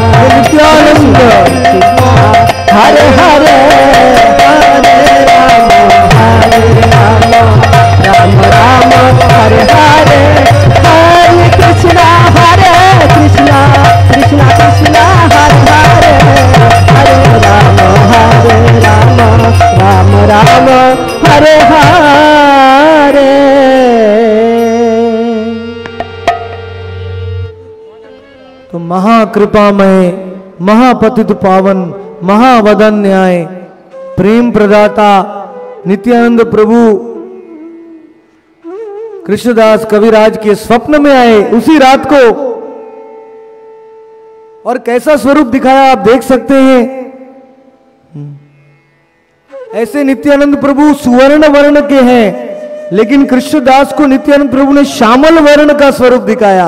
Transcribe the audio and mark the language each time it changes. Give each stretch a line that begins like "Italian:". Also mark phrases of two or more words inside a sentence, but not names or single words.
Sanskrit: নিত্যানন্দ হরে হরে, হরে রাম হরে রাম, রাম রাম হরে হরে, হরে কৃষ্ণা হরে কৃষ্ণা, কৃষ্ণা কৃষ্ণা হরে হরে, হরে রাম রাম রাম হরে হরে।
Hindi: तो महाकृपामय, महापतित पावन, महावदन न्याय, प्रेम प्रदाता नित्यानंद प्रभु कृष्णदास कविराज के स्वप्न में आए उसी रात को, और कैसा स्वरूप दिखाया आप देख सकते हैं। ऐसे नित्यानंद प्रभु सुवर्ण वर्ण के हैं, लेकिन कृष्णदास को नित्यानंद प्रभु ने श्यामल वर्ण का स्वरूप दिखाया।